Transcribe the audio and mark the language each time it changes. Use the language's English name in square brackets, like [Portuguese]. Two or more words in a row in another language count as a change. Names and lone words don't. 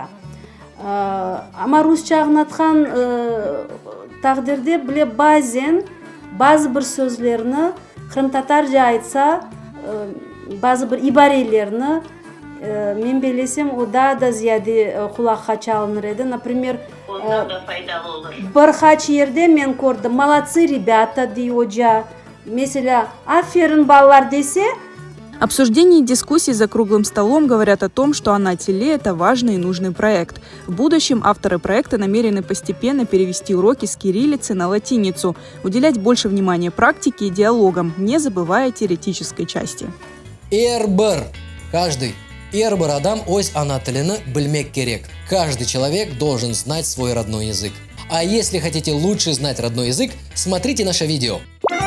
[Crimean Tatar] Ama Rusça anlatkan takdirde bile bazı bir sözlerini Kırım Tatarca aytsa bazı bir ibarelerini men bilesem o daha da ziyade kulakka çalınır edi. Например, bir kaç yerde men gördüm. [Russian] Молодцы ребята [Crimean Tatar] diye hoca. Mesela aferin ballar dese. [Russian] Обсуждения и дискуссии за круглым столом говорят о том, что «Ана Тили» – это важный и нужный проект. В будущем авторы проекта намерены постепенно перевести уроки с кириллицы на латиницу, уделять больше внимания практике и диалогам, не забывая теоретической части. [Crimean Tatar] Каждый адам өз ана тіліні білмек керек. [Russian] Каждый человек должен знать свой родной язык. А если хотите лучше знать родной язык, смотрите наше видео.